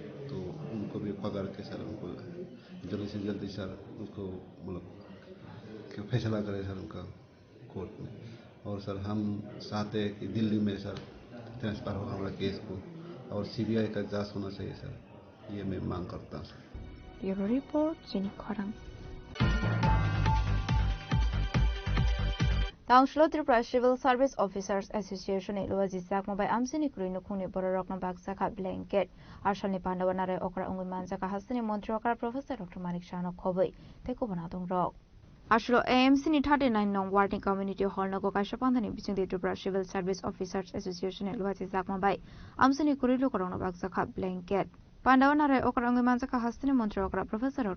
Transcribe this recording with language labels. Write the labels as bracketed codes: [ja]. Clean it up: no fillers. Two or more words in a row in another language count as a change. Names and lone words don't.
[hi] तो उनको भी पकड़ के सर उनको जल्दी से जल्दी सर उसको मतलब फैसला करे सर उनका कोर्ट में। और सर हम चाहते हैं कि दिल्ली में सर ट्रांसफर हो हमारा केस को और CBI का जांच होना चाहिए सर, ये मैं मांग करता हूँ सर। [en] bureau report [trp] jini khorang. Tangshlo Tripura Civil Service Officers Association ilo jizak mobai amsini kruino khuni borok na baksa kha blanket arshani pandawanare okra ungui manjaka hasini montri okra Professor Dr. Manik Shano khoboi teko banadong rok Ashlo AMC ni 39 nong Warning Community Hall nago kaishapandani bichingde Tripura Civil Service Officers Association ilo jizak mobai amsini kruilo korong na baksa kha blanket Pandawanare okra ungui manjaka hasini montri okra Professor Dr.